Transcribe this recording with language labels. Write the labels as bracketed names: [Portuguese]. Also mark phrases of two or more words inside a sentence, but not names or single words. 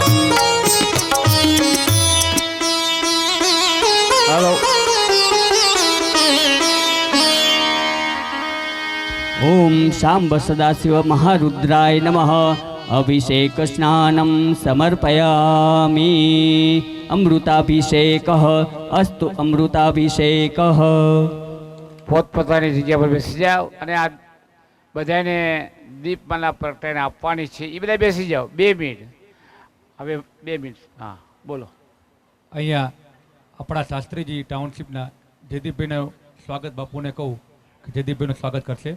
[Sanskrit] हेलो ओम शाम्ब सदाशिव महारुद्राय नमः। अभिषेक स्नानं समर्पयामि। अमृताभिषेकः अस्तु अमृताभिषेकः। [Gujarati] પોતપોતાની જગ્યા પર બેસી જાઓ અને આ બધાને દીપમાલા પ્રગટાઈને આપવાની છે. એ બધા બેસી જાઓ 2 મિનિટ. હવે 2 મિનિટ. હા બોલો. અહીંયા આપણા શાસ્ત્રીજી ટાઉનશીપના જયદીપભાઈનું સ્વાગત બાપુને કહું કે જયદીપભાઈનું સ્વાગત કરશે.